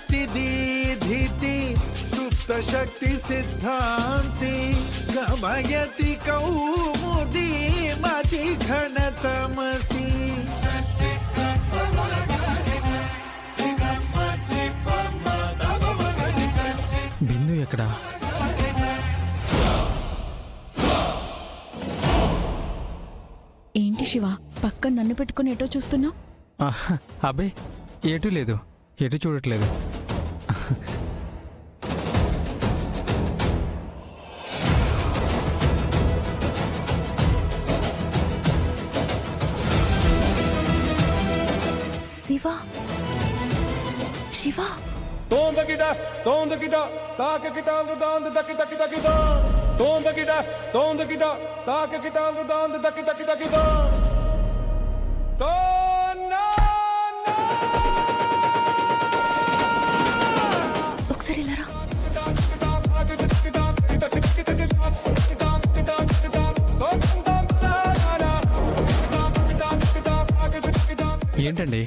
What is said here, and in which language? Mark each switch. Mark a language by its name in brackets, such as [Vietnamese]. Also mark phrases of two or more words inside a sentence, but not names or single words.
[Sanskrit] दीधिति सुप्त शक्ति सिद्धांति गमयति कौमुदी मति घन तमसी [Telugu] బిందు ఎక్కడా? ఏంటి శివ, పక్కన నన్ను పెట్టుకుని ఎటో చూస్తున్నావు? అబ్బే ఎటు లేదు, ఎటు చూడట్లేదు. శివ శివ Tonda kita, taka kita udanda taki taki taki da. Tonda kita, taka kita udanda taki taki taki da. Tona. ఒకసారి ఇలా రా. ఏంటండి?